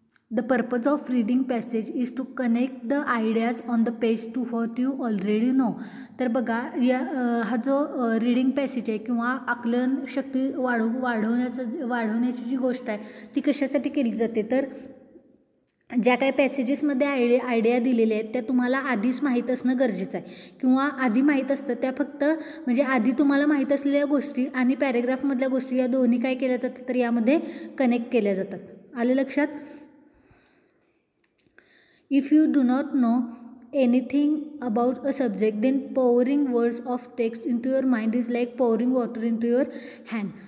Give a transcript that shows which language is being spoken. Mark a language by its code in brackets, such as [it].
[en] The purpose of reading passage is to connect the ideas on the page to what you already know. [mr] तर बघा हा जो reading passage आहे किंवा आकलन शक्ती वाढवण्याची जी गोष्ट आहे ती कशासाठी केली जाते, तर ज्या काही पॅसेजेसमध्ये आयडिया दिलेल्या आहेत त्या तुम्हाला आधीच माहीत असणं गरजेचं आहे किंवा आधी माहीत असतं त्या फक्त म्हणजे आधी तुम्हाला माहीत असलेल्या गोष्टी आणि पॅरेग्राफमधल्या गोष्टी या दोन्ही काय केल्या जातात तर यामध्ये कनेक्ट केल्या जातात. आलं लक्षात? [en] If you do not know anything about a subject, then pouring words of text into your mind is like pouring water into your hand.